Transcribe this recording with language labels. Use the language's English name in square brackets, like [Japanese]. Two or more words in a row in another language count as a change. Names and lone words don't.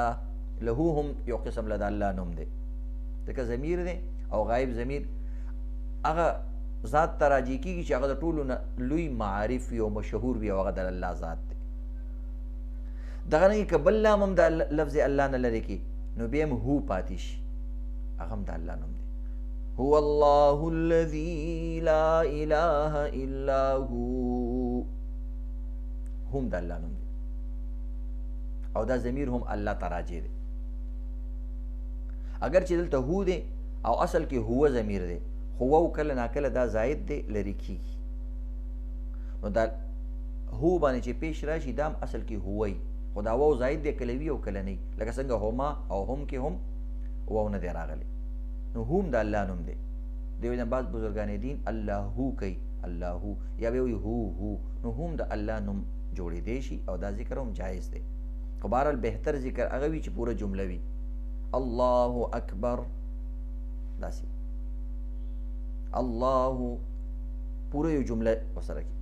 [Pashto] له هم یو قسم له د الله نوم دی. ځکه ضمیر دی او غایب ضمیر هغه ذات ته راجع کېږي چې هغه د ټولو نه لوی معارف وي او مشهور وي او هغه د الله ذات دی. دغه رنګې که بل لام هم د لفظ الله نه لرې کړي نو بیا هم هو پاتې شي، هغه هم د الله نوم دی. [Arabic] هو الله الذي لا اله الا هو. [Pashto] هم د الله نوم دی او دا ضمیر هم الله ته راجع دی. اگر چې دلته هو دی او اصل کې هو ضمیر دی، هو کله ناکله دا زائد دی لرې کېږي. نو دا هو باندې چې پیش راشي دا هم اصل کې هوی، خو دا واو زائد دی کله وي او کله نه. لکه څنګه هما او هم کې هم واو نه دی راغلی. نو هم د الله نوم دی. دیو جن بعض بزرگان دین [Arabic] الله هو [Pashto] کوي، [Arabic] الله هو [Pashto] یا به وي هو. نو هم د الله نوم جوړېدی شي او دا ذکر هم جایز دی. خو بهرحال بهتر ذکر هغه وي چې پوره جمله وي. [Arabic] الله اکبر [Pashto] داسې الله پوره یو جمله ورسره کړي.